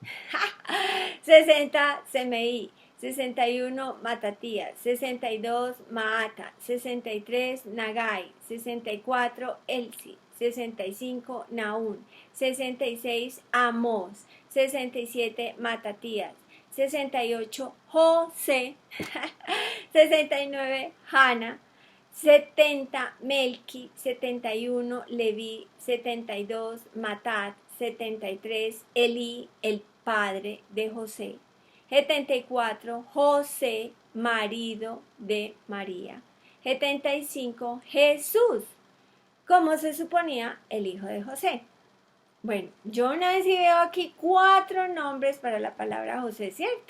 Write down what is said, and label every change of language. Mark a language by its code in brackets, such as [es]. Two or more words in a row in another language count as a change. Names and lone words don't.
[es] 60, Semeí, 61, Matatías, 62, Maata, 63, Nagai, 64, Elsi, 65, Naún, 66, Amós, 67, Matatías, 68, José, 69, Hanna, 70, Melqui, 71, Leví, 72, Matat, 73, Elí, el padre de José, 74, José, marido de María, 75, Jesús, como se suponía el hijo de José. Bueno, yo una vez sí veo aquí 4 nombres para la palabra José, ¿cierto?